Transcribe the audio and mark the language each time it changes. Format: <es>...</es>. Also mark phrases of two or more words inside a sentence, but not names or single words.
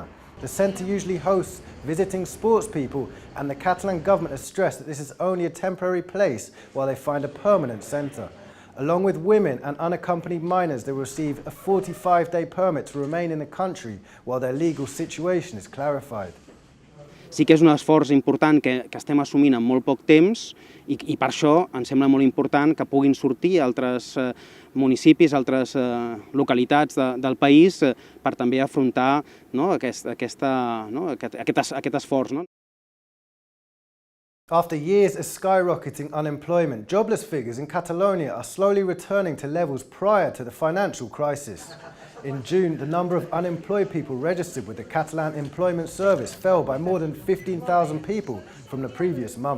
<en>The centre usually hosts visiting sports people, and the Catalan government has stressed that this is only a temporary place while they find a permanent centre. Along with women and unaccompanied minors, they will receive a 45-day permit to remain in the country while their legal situation is clarified.</en> <ca>Sí que és un esforç important que estem assumint en molt poc temps i per això ens sembla molt important que puguin sortir altres municipis, altres localitats del país per també afrontar aquest esforç.</ca> <en>After years of skyrocketing unemployment, jobless figures in Catalonia are slowly returning to levels prior to the financial crisis. In June, the number of unemployed people registered with the Catalan Employment Service fell by more than 15,000 people from the previous month.</en>